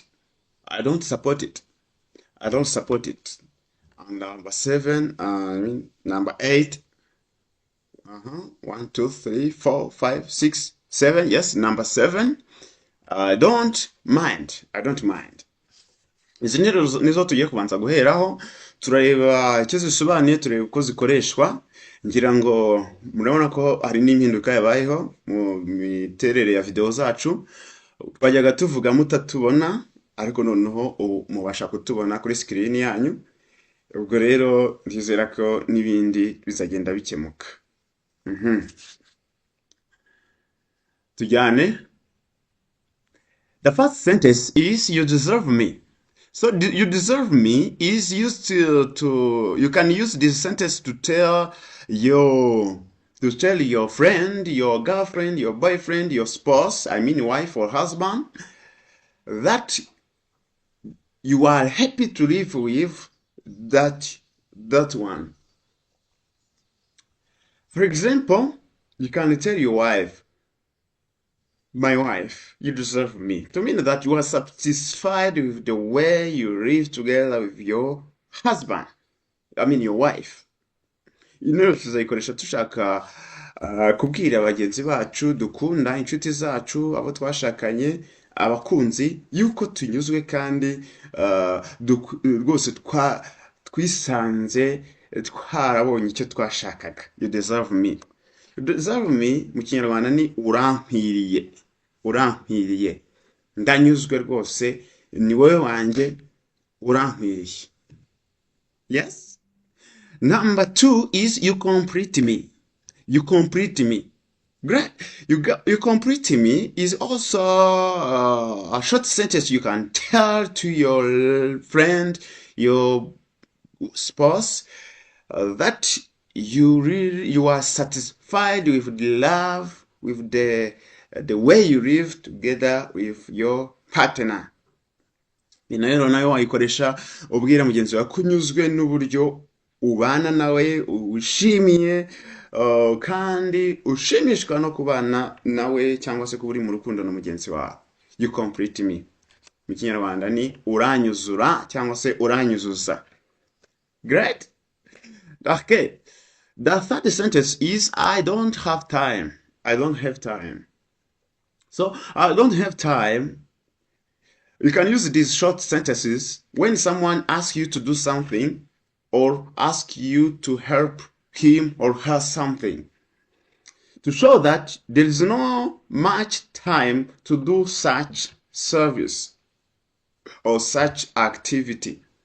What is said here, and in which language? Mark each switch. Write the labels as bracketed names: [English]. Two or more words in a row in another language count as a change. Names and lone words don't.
[English] I don't support it. I don't support it. And number 7, number 8, 1, 2, 3, 4, 5, 6, 7. Yes, number 7, I don't mind. I don't mind. [Kinyarwanda] Izi nizo tugiye kubanza guheraho turareba icyo zisobanuye, tureba uko zikoreshwa. Ngira ngo murabona ko hari n'impinduka yabayeho mu miterere ya video zacu. Twajyaga tuvuga mutatubona, ariko noneho mubasha kutubona kuri screen yanyu. Ubwo rero ndizera ko n'ibindi bizagenda bikemuka. Tujyane. [English] The first sentence is you deserve me. So you deserve me is used to you can use this sentence to tell your friend, your girlfriend, your boyfriend, your spouse, I mean wife or husband, that you are happy to live with that one. For example, you can tell your wife, my wife, you deserve me. To mean that you are satisfied with the way you live together with your husband. I mean your wife. [Kinyarwanda] Tuzayikoresha tushaka kubwira abagenzi bacu dukunda, inshuti zacu, abo twashakanye, abakunzi, yuko tunyuzwe kandi rwose twisanze twarabonye icyo twashakaga. [English] You deserve me. You deserve me [Kinyarwanda] mu Kinyarwanda ni urampiriye. Urampiriye. Ndanyuzwe rwose, ni wowe wanjye, urampiriye. [English] Yes? Number 2 is you complete me. You complete me. Great. You complete me is also a short sentence you can tell to your friend, your spouse, that you are satisfied with the love, with the way you live together with your partner. [Kinyarwanda] Rero nayo wayikoresha ubwira mugenzi wawe kunyuzwe n'uburyo ubana nawe, ushimiye kandi ushimishwa no kubana nawe cyangwa se kuba uri mu rukundo na mugenzi wawe. [English] You complete me. [Kinyarwanda] Mu Kinyarwanda ni uranyuzura cyangwa se uranyuzuza. [English] Great. Okay. The third sentence is I don't have time. I don't have time. So I don't have time. You can use these short sentences when someone asks you to do something or ask you to help him or her something, to show that there is no much time to do such service or such activity.